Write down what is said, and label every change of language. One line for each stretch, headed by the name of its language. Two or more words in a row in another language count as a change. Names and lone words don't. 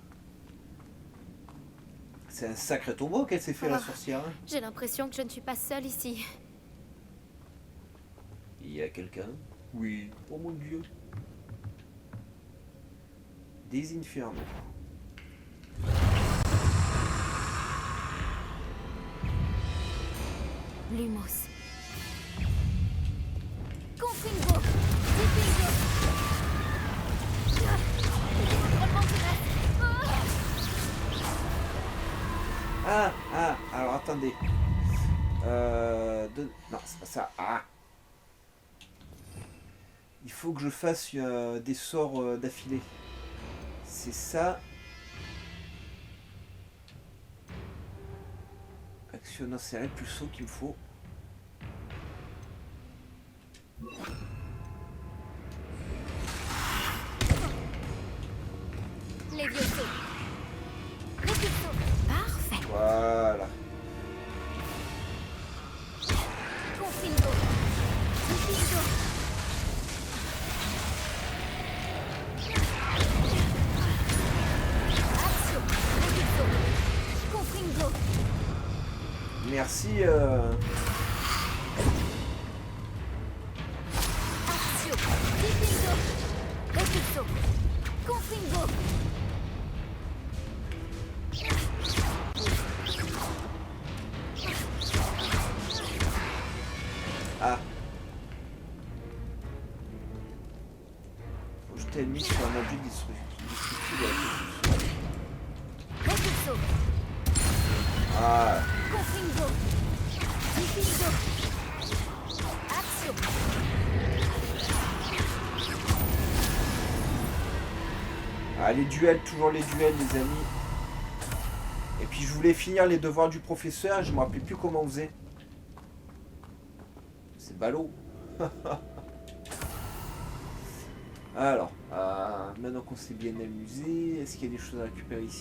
French: C'est un sacré tombeau qu'elle s'est fait, la Oh. sorcière. Hein. J'ai l'impression que je ne suis pas seule ici. Il y a quelqu'un? Oui. Oh mon Dieu. Des infernaux. Lumos. Confringo. Dipingo. Alors attendez. Non, c'est pas ça. Ah. Il faut que je fasse des sorts d'affilée. C'est ça. Action insérée plus saut qu'il me faut. Levioso. Repulso. Parfait. Voilà. Confringo. Dipingo. Actio. Repulso. Confringo. Merci. Actio. Dipingo. Repulso. Confringo. Ah. Faut jeter une mise sur un objet destructible. Repulso. Ah. Confringo. Dipingo. Actio. Ah, les duels, toujours les duels, les amis. Et puis je voulais finir les devoirs du professeur et je me rappelais plus comment on faisait. C'est ballot. Alors, maintenant qu'on s'est bien amusé, est-ce qu'il y a des choses à récupérer ici?